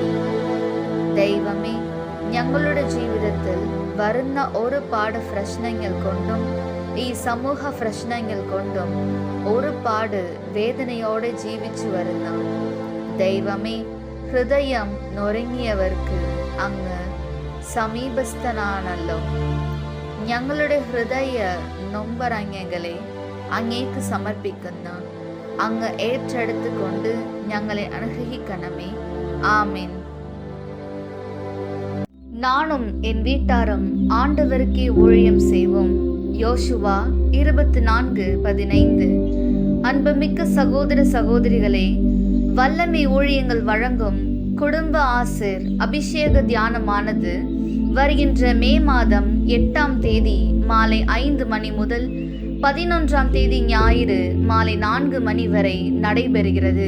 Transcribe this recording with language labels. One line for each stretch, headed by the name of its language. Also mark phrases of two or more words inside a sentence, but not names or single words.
Malayalam: ദൈവമേ, ഞങ്ങളുടെ ജീവിതത്തിൽ വരുന്ന ഒരുപാട് പ്രശ്നങ്ങൾ കൊണ്ടും ഈ സമൂഹ പ്രശ്നങ്ങൾ കൊണ്ടും ഒരുപാട് വേദനയോടെ ജീവിച്ചു വരുന്ന ദൈവമേ, ഹൃദയം നൊരുങ്ങിയവർക്ക് അങ്ങ് സമീപസ്ഥനാണല്ലോ. ഞങ്ങളുടെ ഹൃദയ നൊമ്പരങ്ങളെ അങ്ങേക്ക് സമർപ്പിക്കുന്ന അങ്ങ് ഏറ്റെടുത്തുകൊണ്ട് ഞങ്ങളെ അനുഗ്രഹിക്കണമേ. ആമേൻ.
Tamil: நானும் என் வீட்டாரும் ஆண்டவருக்கே ஊழியம் செய்வோம். யோசுவா 24:15. அன்புமிக்க சகோதர சகோதரிகளே, வல்லமை ஊழியங்கள் வழங்கும் குடும்ப ஆசிர் அபிஷேக தியானமானது வருகின்ற மே மாதம் 8ஆம் தேதி மாலை 5 மணி முதல் 11ஆம் தேதி ஞாயிறு மாலை 4 மணி வரை நடைபெறுகிறது.